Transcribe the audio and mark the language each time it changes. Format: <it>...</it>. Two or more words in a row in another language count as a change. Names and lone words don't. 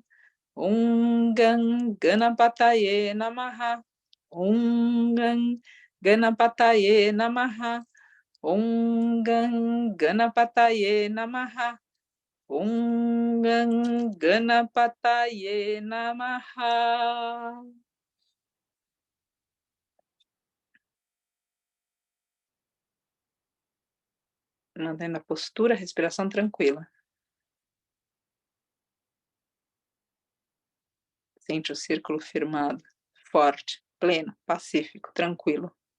<sa>ॐ गं गणपतये नमः. ॐ गं गणपतये नमः. ॐ गं गणपतये नमः. ॐ गं गणपतये नमः.</sa> <pt>Mantendo a postura, respiração tranquila. Sente o círculo firmado, forte, pleno, pacífico, tranquilo.</pt>